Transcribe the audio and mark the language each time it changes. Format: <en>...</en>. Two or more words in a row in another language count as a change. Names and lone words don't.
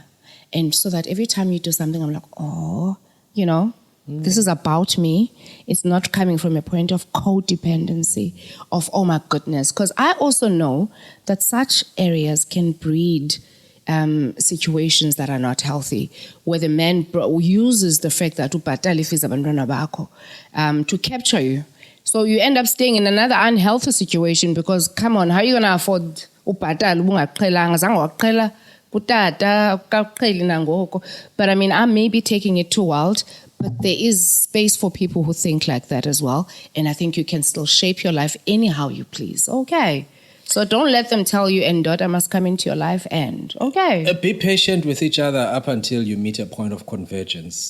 <en>And so that every time you do something, I'm like, this is about me. It's not coming from a point of codependency, of, oh my goodness. Because I also know that such areas can breed situations that are not healthy, where the man uses the fact that</en> <xh>ubhatala fees abantwana bakho</xh> <en>to capture you. So you end up staying in another unhealthy situation because, come on, how are you going to afford</en> <xh>ubhatala ubungaqhelanga zange waqhela utata awuqheli nangoku?</xh> <en>But I mean, I may be taking it too wild, but there is space for people who think like that as well. And I think you can still shape your life anyhow you please. Okay. So don't let them tell you, and daughter must come into your life, and okay. Be patient with each other up until you meet a point of convergence.</en>